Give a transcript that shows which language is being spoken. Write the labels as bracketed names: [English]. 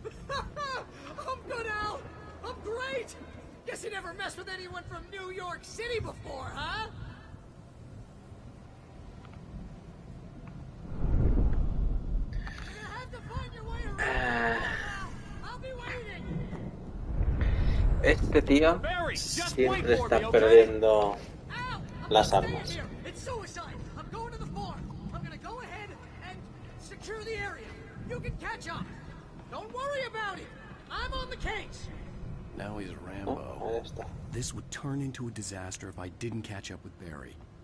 [English] I'm good, Al! I'm great! Guess you never messed with anyone from New York City before, huh? You have to find your way around. I'll be waiting. [Spanish] Este tío siempre está perdiendo las armas. [English] It's suicide. I'm going to the farm. I'm gonna go ahead and secure the area. You can catch up. Don't worry about it. I'm on the case. Now he's Rambo. This would turn into a disaster if I didn't catch up with Barry.